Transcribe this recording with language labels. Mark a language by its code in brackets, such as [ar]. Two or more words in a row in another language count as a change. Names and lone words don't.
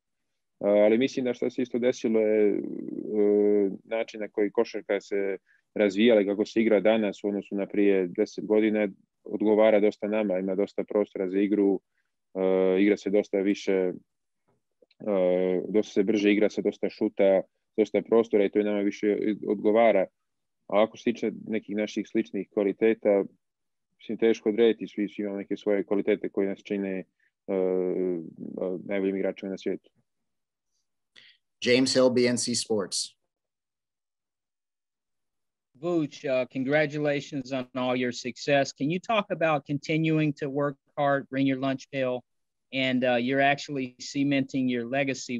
[hr] Ali mislim da što se isto desilo je način na koji košarka se razvijala i kako se igra danas u odnosu na prije 10 godina odgovara dosta nama, ima dosta prostora za igru, igra se dosta više, dosta se brže igra se, dosta šuta, dosta prostora i to je nama više odgovara. A ako se tiče nekih naših sličnih kvaliteta, mislim, teško odrediti, svi imamo neke svoje kvalitete koje nas čine najboljim igračima na svijetu. [en] James Hill, BNC Sports. Vuce, congratulations on all your success. Can you talk about continuing to work hard, bring your lunch pail, and you're actually cementing your legacy?